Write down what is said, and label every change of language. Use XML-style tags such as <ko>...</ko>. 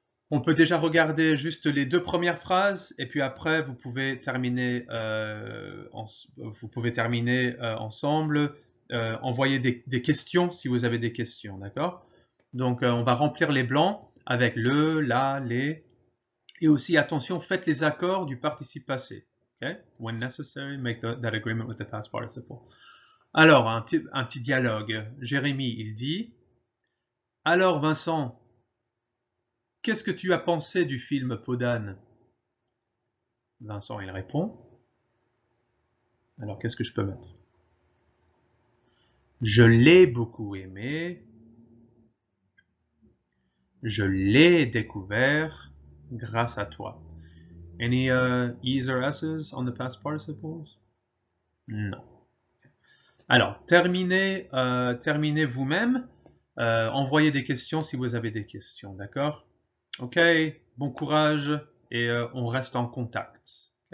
<fr>On peut déjà regarder juste les 2 premières phrases et puis après vous pouvez terminer, ensemble, envoyer des questions si vous avez des questions, d'accord? Donc on va remplir les blancs avec le, la, les Et aussi, attention, faites les accords du participe passé. Okay?</fr> <en>When necessary, make that agreement with the past participle.</en> <fr>Alors, un petit dialogue. Jérémy, il dit, alors Vincent, qu'est-ce que tu as pensé du film Podane? Vincent, il répond, alors qu'est-ce que je peux mettre? Je l'ai beaucoup aimé. Je l'ai découvert grâce à toi.</fr> <en>Any E's or S's on the past participles?</en> <fr>Non. Alors, terminez vous-même. Envoyez des questions si vous avez des questions, d'accord? Ok, bon courage et on reste en contact.</fr>